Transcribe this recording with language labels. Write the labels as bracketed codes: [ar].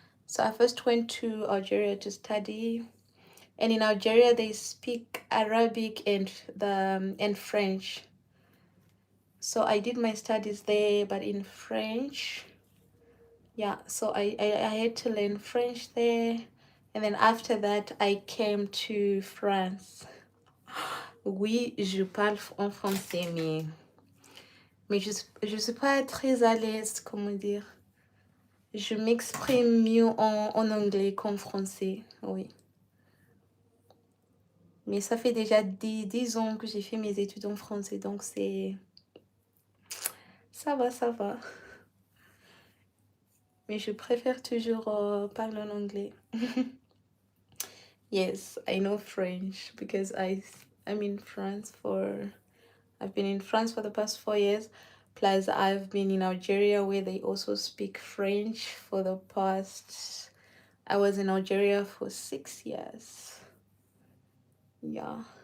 [en] So I first went to Algeria to study. And in Algeria they speak Arabic and French. So I did my studies there, but in French. Yeah, so I had to learn French there. And then after that, I came to France. [fr] Oui, je parle en français, mais je suis pas très à l'aise, comment dire. Je m'exprime mieux en anglais qu'en français, oui. Mais ça fait déjà 10 ans que j'ai fait mes études en français, donc c'est... Ça va, ça va. Mais je préfère toujours parler en anglais. [en] Yes, I know French because I'm in France I've been in France for the past 4 years. Plus I've been in Algeria where they also speak French for the past, I was in Algeria for 6 years. Yeah.